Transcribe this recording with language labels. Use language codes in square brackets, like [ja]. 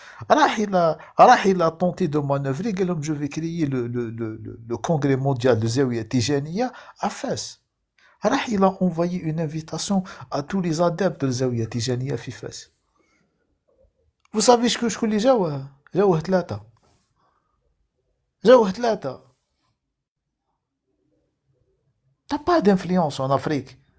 [fr] راح il a tenté de manœuvrer [ar] قال لهم [fr] je vais créer le congrès mondial de زاوية تيجانية à Fès. راح il a envoyé une invitation à tous les adeptes de زاوية تيجانية في فاس. Vous savez [ar] شكون اللي جاوه ثلاثة. [fr] T'as pas d'influence en Afrique.